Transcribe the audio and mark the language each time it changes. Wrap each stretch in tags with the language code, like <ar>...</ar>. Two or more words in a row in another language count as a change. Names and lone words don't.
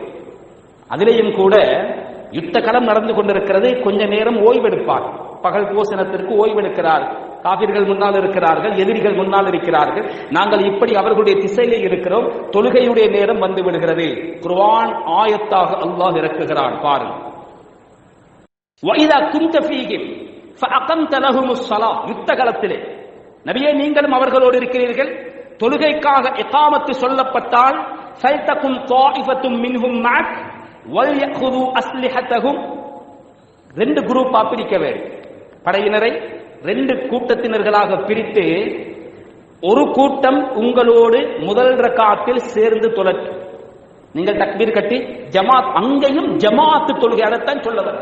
<ta>அதிலேயும் கூட யுத்த களம் நடந்து கொண்டிருக்கிறது. கொஞ்ச நேரம் ஓய்வெடுப்பார். பகல் போசனத்திற்கு ஓய்வெடுக்கிறார். காபிர்கள் முன்னால் இருக்கிறார்கள், எதிரிகள் முன்னால் இருக்கிறார்கள், நாங்கள் இப்படி அவர்களுடைய திசையிலே இருக்கிறோம், தொழுகையுடைய நேரம் வந்து விடுகிறது. குர்ஆன் ஆயத்தாக அல்லாஹ் இறக்குகிறான் பாருங்கள்.</ta> <ar>وَإِذَا كُنْتَ فِيهِمْ فَأَقَمْتَ لَهُمُ الصَّلَاةَ</ar> <ta>யுத்த காலத்திலே நபியே நீங்களும் அவர்களோடு இருக்கிறீர்கள், தொழுகைக்காக இகாமத்து சொல்லப்பட்டால்</ta> <ar>فَلْتَكُنْ طَائِفَةٌ مِنْهُمْ مَعَكَ وَلْيَأْخُذُوا أَسْلِحَتَهُمْ.</ar> <ta>ரெண்டு குரூப்பா பிரிக்க வேண்டும். படையினரை ரெண்டு கூட்டத்தினர்களாக பிரித்து ஒரு கூட்டம் உங்களோடு முதல் ரக்காத்தில் சேர்ந்து தொழட்டும். நீங்கள் தக்பீர் கட்டி ஜமாத், அங்கேயும் ஜமாத்து தொழுகை, அதைத்தான் சொல்லவர்.</ta>